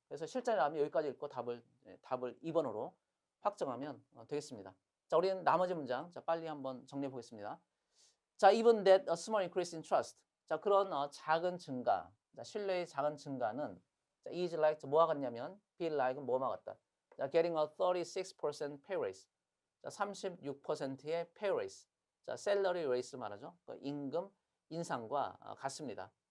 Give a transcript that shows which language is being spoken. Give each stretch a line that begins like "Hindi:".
Korean: 그래서 실전이라면 여기까지 읽고 답을 2번으로 확정하면 되겠습니다. 자, 우리는 나머지 문장 자, 빨리 한번 정리해 보겠습니다.
English: 자, even that a small increase in trust.
Korean: 자, 그런 작은 증가, 자, 신뢰의 작은 증가는 자, is like 뭐와 같냐면 feel like은 뭐와 같다.
English: 자, getting a 36% pay raise. 자, 36%의 pay raise.
Korean: 자,
English: salary raise
Korean: 말하죠. 그 임금 인상과 같습니다.